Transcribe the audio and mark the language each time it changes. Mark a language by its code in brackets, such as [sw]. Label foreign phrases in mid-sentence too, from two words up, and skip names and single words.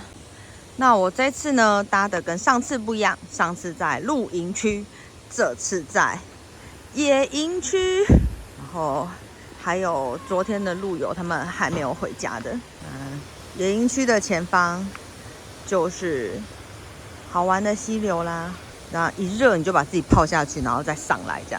[zh] 那我這次呢搭的跟上次不一樣，上次在露營區，這次在野營區，然後還有昨天的露友他們還沒有回家的。野營區的前方就是好玩的溪流啦，然後一熱你就把自己泡下去，然後再上來這樣。